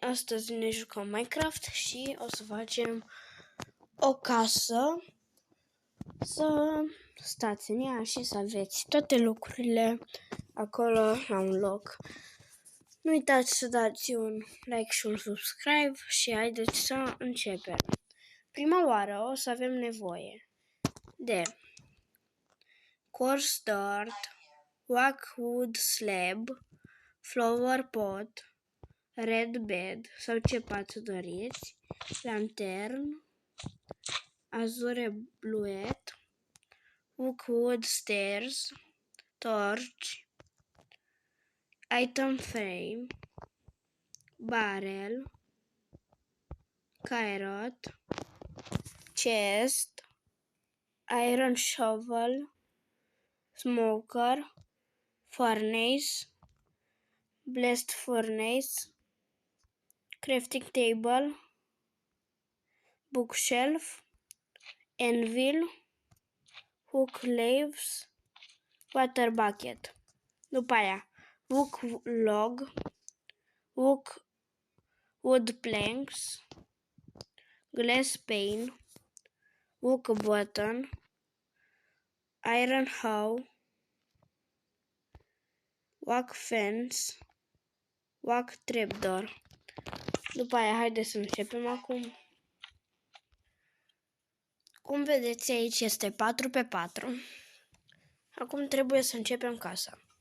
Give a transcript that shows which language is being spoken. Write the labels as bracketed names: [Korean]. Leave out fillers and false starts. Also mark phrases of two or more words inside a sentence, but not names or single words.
[Romanian] Astăzi ne jucăm Minecraft și o să facem o casă, să stați în ea și să aveți toate lucrurile acolo la un loc. Nu uitați să dați un like și un subscribe și haideți să începem. Prima oară o să avem nevoie de [English] coarse dirt, oak wood slab, flower pot, red bed [Romanian] sau ce pat doriți, [English] lantern, azure bluet, oak wood stairs, torch, item frame, barrel, carrot, chest, iron shovel, smoker, furnace, blast furnace, crafting table, bookshelf, anvil, hook leaves, water bucket. [Romanian] După aia, [English] wood log, wood planks, glass pane, wood button, iron hoe, oak fence, oak trapdoor. [Romanian] După aia, haideți să începem acum. Cum vedeți aici este 4x4. Acum trebuie să începem casa.